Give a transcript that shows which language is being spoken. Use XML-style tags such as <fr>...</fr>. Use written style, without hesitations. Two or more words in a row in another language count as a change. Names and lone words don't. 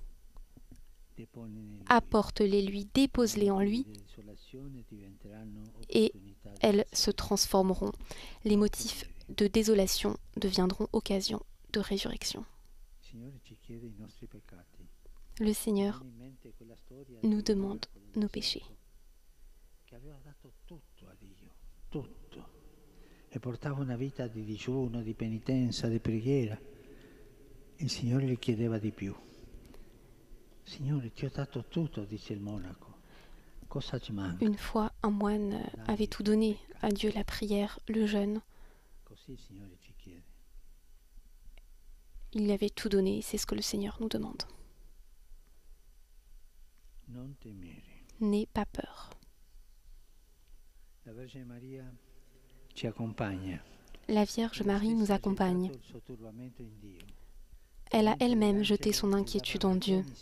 <fr>Apporte-les lui, dépose-les en lui, et elles se transformeront. Les motifs de désolation deviendront occasion de résurrection. Le Seigneur nous demande nos péchés.</fr> <it>E portava una vita di digiuno, di penitenza, di preghiera. Il Signore gli chiedeva di più. Signore, ti ho dato tutto, dice il monaco. Cosa ci manca?</it> <fr>Une fois, un moine avait tout donné à Dieu, la prière, le jeûne.</fr> <it>Così il Signore ci chiede.</it> <fr>Il avait tout donné, c'est ce que le Seigneur nous demande.</fr> <it>Non temere.</it> <fr>N'aie pas peur.</fr> <it>La Vergine Maria ci accompagna.</it> <fr>La Vierge Marie nous accompagne. Elle a elle-même jeté son inquiétude en Dieu.</fr>